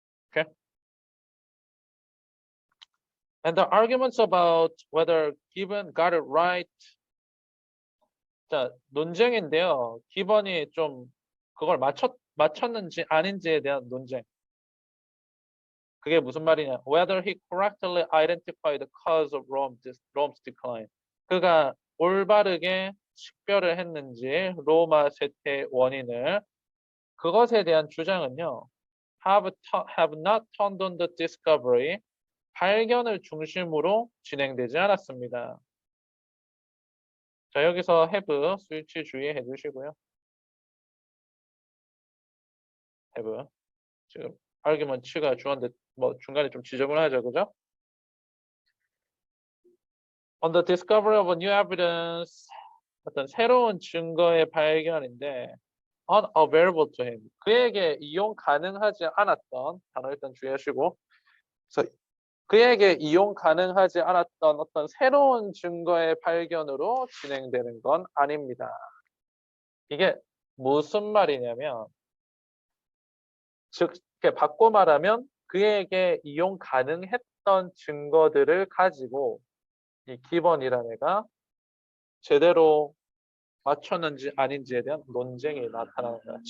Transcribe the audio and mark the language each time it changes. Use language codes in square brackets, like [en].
[en] Okay? And the arguments about whether Gibbon got it right. [ko] 자, 논쟁인데요. 기본이 좀 그걸 맞췄는지 아닌지에 대한 논쟁. 그게 무슨 말이냐? [en] Whether he correctly identified the cause of Rome's decline. [ko] 그가 올바르게 식별을 했는지 로마 쇠퇴의 원인을 그것에 대한 주장은요. [en] have not turned on the discovery. [ko] 발견을 중심으로 진행되지 않았습니다. 자, 여기서 have 스위치 주의해 주시고요. have 지금 argument가 주었는데 뭐 중간에 좀 지저분하죠, 그죠? [en] On the discovery of a new evidence, [ko] 어떤 새로운 증거의 발견인데 [en] unavailable to him. [ko] 그에게 이용 가능하지 않았던 단어 일단 주의하시고, 그래서 그에게 이용 가능하지 않았던 어떤 새로운 증거의 발견으로 진행되는 건 아닙니다. 이게 무슨 말이냐면, 즉 바꿔 말하면 그에게 이용 가능했던 증거들을 가지고 이 기본이라는 애가 제대로 맞췄는지 아닌지에 대한 논쟁이 나타나는 거야.